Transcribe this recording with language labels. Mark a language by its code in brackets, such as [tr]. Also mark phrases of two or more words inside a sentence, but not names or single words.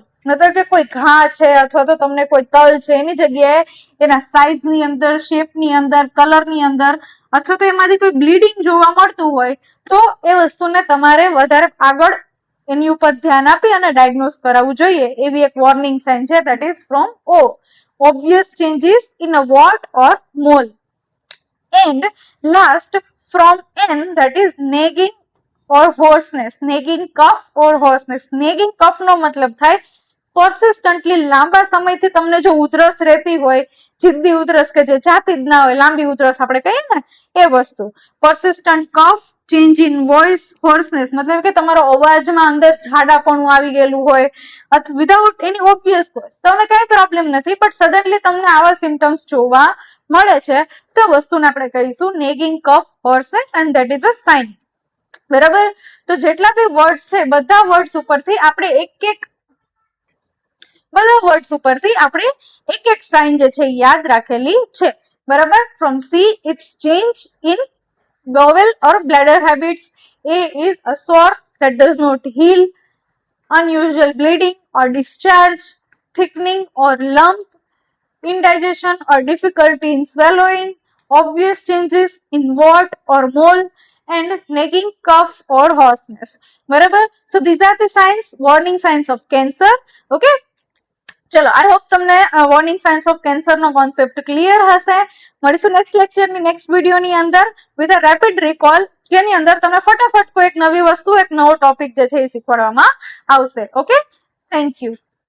[gu] મતલબ કે કોઈ ઘા છે અથવા તો તમને કોઈ તલ છે એની જગ્યાએ એના સાઇઝની અંદર, શેપની અંદર, કલરની અંદર અથવા તો એમાંથી કોઈ બ્લીડિંગ જોવા મળતું હોય તો એ વસ્તુને તમારે વધારે આગળ એની ઉપર ધ્યાન આપી અને ડાયગ્નોસ કરાવવું જોઈએ. એવી એક [en] warning sign [gu] છે [en] that is from O. obvious changes in a wart or mole. And last from N that is nagging or hoarseness. nagging cough or hoarseness. nagging cough [gu] નો મતલબ થાય persistently લાંબા સમયથી તમને જો ઉધરસ રહેતી હોય, જિદ્દી ઉધરસ કે જે જાતી જ ના હોય, લાંબી ઉધરસ આપણે કહીએ ને એ વસ્તુ, [en] persistent cough, change in voice, hoarseness [gu] મતલબ કે તમારો અવાજમાં અંદર ઝાડાપણું આવી ગયેલું હોય, અથવા [en] without any obvious cause [gu] તમને કઈ પ્રોબ્લેમ નથી પણ સડનલી તમને આવા સિમ્ટમ્સ જોવા મળે છે તો વસ્તુને આપણે કહીશું [en] nagging cough, hoarseness and that is a sign. [gu] બરાબર. તો જેટલા બી વર્ડ્સ છે બધા વર્ડ્સ ઉપરથી આપણે એક એક સાઇન જે છે યાદ રાખેલી છે. [en] બરાબર. from C it's change in bowel or bladder habits. A is a sore that does not heal, unusual bleeding or discharge, thickening or lump, indigestion or difficulty in swallowing, obvious changes in wart or mole, and nagging cough or hoarseness. [gu] બરાબર. [en] So these are the signs, warning signs of cancer. Okay. [gu] ચલો, [en] I hope [gu] તમને [en] warning signs of cancer [gu] નો કોન્સેપ્ટ ક્લિયર હશે. મળીશું નેક્સ્ટ લેક્ચરની નેક્સ્ટ વિડીયોની અંદર [en] with a rapid recall, [gu] જેની અંદર તમને ફટાફટ કોઈ એક નવી વસ્તુ, એક નવો ટોપિક જે છે એ શીખવાડવામાં આવશે. [en] okay, thank you.